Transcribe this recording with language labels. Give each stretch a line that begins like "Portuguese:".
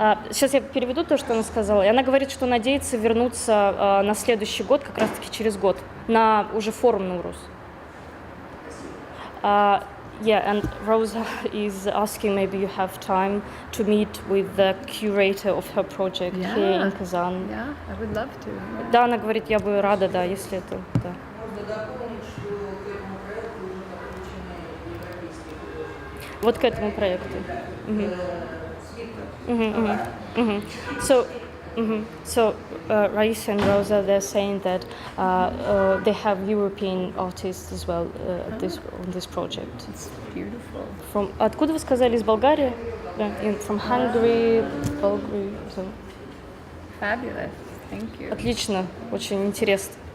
Russian: Сейчас я переведу то, что она сказала. И она говорит, что надеется вернуться на следующий год, как раз-таки через год, на уже форум НАУРУЗ.
English: Yeah, and Rosa is asking maybe you have time to meet with the curator of her project here in Kazan. Yeah, I would love to.
Russian: Да, она говорит, я бы рада, да, если это, да. Можно дополнить, что к этому проекту уже подключены европейские художники. Вот к этому проекту. So
English: So Raisa and Rosa, they're saying that they have European artists as well on this project. It's beautiful.
Russian: Откуда вы сказали? Из Болгарии?
English: From Hungary, Bulgaria. So. Fabulous. Thank you.
Russian: Отлично, очень интересно.